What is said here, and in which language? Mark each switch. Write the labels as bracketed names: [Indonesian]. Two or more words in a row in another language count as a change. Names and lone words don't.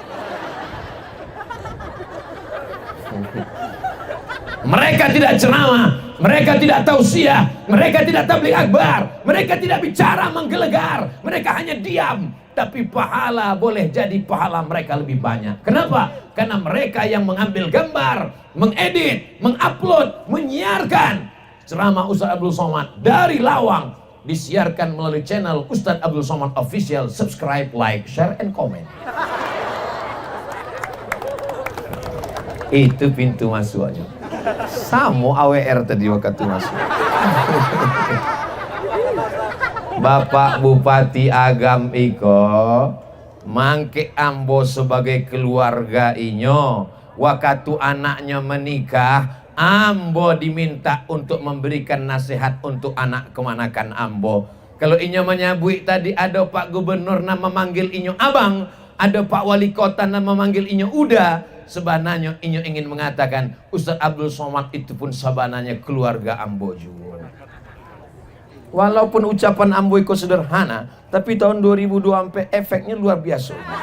[Indonesian] Mereka tidak ceramah, mereka tidak tausiah, mereka tidak tabligh akbar, mereka tidak bicara menggelegar, mereka hanya diam. Tapi pahala boleh jadi pahala mereka lebih banyak. Kenapa? Karena mereka yang mengambil gambar, mengedit, mengupload, menyiarkan ceramah Ustaz Abdul Somad dari Lawang. Disiarkan melalui channel Ustadz Abdul Somad Official. [English] Subscribe, like, share, and comment. [Indonesian] Itu pintu masuknya. [Minangkabau] Samo AWR tadi waktu masuk. Bapak Bupati Agam iko mangke ambo sebagai keluarga inyo. [Indonesian] Waktu anaknya menikah, ambo diminta untuk memberikan nasihat untuk anak kemanakan ambo. Kalau inyo menyabui tadi ada Pak Gubernur nama memanggil inyo abang, ada Pak Wali Kota nama memanggil inyo uda. Sebenarnya inyo ingin mengatakan Ustaz Abdul Somad itu pun sabananya keluarga ambo juga. Walaupun ucapan ambo itu sederhana, tapi tahun 2002 sampai efeknya luar biasa.